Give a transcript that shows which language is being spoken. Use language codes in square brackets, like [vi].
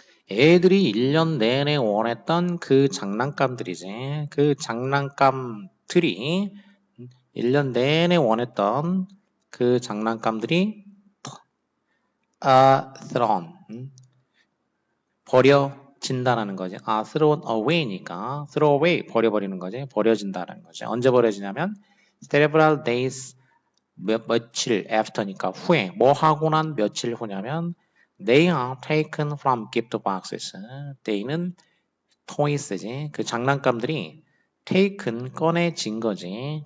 [ko] 애들이 1년 내내 원했던 그 장난감들이지. 그 장난감들이 1년 내내 원했던 그 장난감들이 thrown 버려진다라는 거지. thrown away니까 throw away 버려버리는 거지. 버려진다라는 거지. 언제 버려지냐면 [en] several days [ko] 며칠 after니까 후에 뭐 하고 난 며칠 후냐면 [en] they are taken from gift boxes. [ko] they는 toys지. 그 장난감들이 taken 꺼내진 거지.